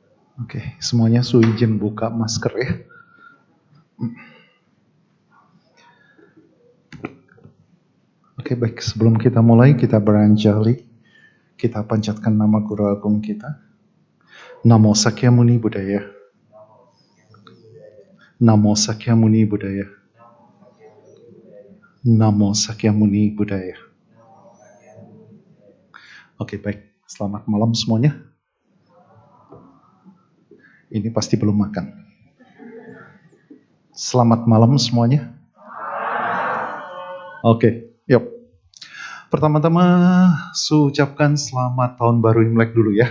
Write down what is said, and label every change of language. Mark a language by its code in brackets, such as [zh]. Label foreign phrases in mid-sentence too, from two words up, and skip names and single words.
[id] Oke, semuanya su izin buka masker ya. Oke, baik. Sebelum kita mulai, kita beranjali. Kita panjatkan nama Guru Agung kita. [pi] Namo Sakyamuni Buddhaya. Namo Sakyamuni Buddhaya. Namo Sakyamuni Buddhaya. [id] Oke, baik. Selamat malam semuanya. Ini pasti belum makan. Selamat malam semuanya. Oke, yuk. Pertama-tama, Su ucapkan selamat tahun baru Imlek dulu ya.